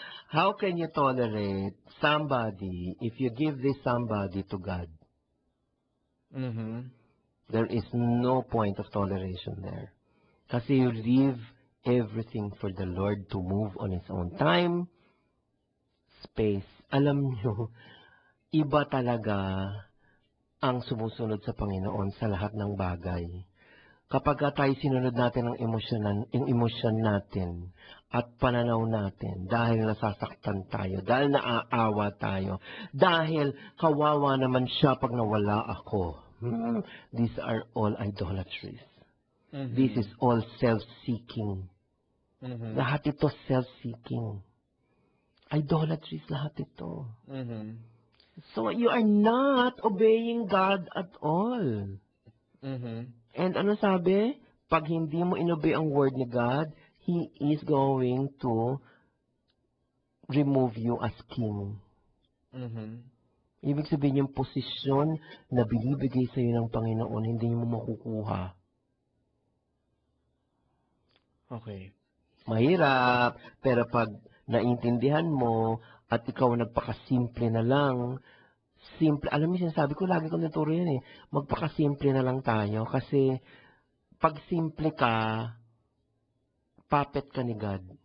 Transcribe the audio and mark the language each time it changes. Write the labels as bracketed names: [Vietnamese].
[English] How can you tolerate somebody if you give this somebody to God? There is no point of toleration there. [Filipino] Kasi [English] you leave everything for the Lord to move on His own time, space. [Filipino] Alam nyo, iba talaga ang sumusunod sa Panginoon sa lahat ng bagay. Kapag tayo sinunod natin ang emosyon natin at pananaw natin dahil nasasaktan tayo, dahil naaawa tayo, dahil kawawa naman siya pag nawala ako. [English] These are all idolatries. This is all self-seeking. [Filipino] Lahat ito self-seeking. Idolatries lahat ito. [English] So you are not obeying God at all. And [Filipino] ano sabi? Pag hindi mo inobey ang word ni God, [English] He is going to remove you as king. [Filipino] Ibig sabihin yung posisyon na binibigay sa iyo ng Panginoon, hindi mo makukuha. Okay. Mahirap, pero pag naintindihan mo at ikaw nagpakasimple na lang, simple, alam mo sinasabi ko, lagi ko naturo yan eh, magpakasimple na lang tayo kasi pag simple ka, puppet ka ni God.